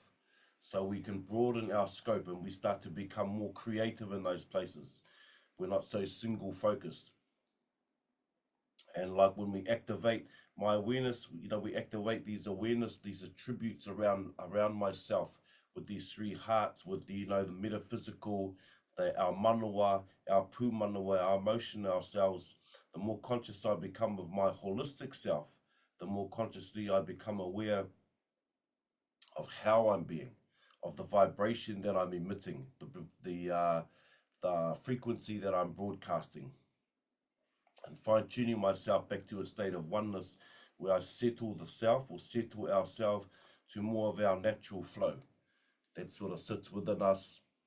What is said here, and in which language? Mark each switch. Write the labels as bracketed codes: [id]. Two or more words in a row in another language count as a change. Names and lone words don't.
[en] So we can broaden our scope, and we start to become more creative in those places. We're not so single focused. And like when we activate my awareness, you know, we activate these awareness, these attributes around myself, with these three hearts, with the, you know, the metaphysical, our manawa, our [mi] pū manawa, [en] our emotion, ourselves. The more conscious I become of my holistic self, the more consciously I become aware of how I'm being, of the vibration that I'm emitting, the frequency that I'm broadcasting, and fine-tuning myself back to a state of oneness where I settle the self, or settle ourselves to more of our natural flow that sort of sits within us.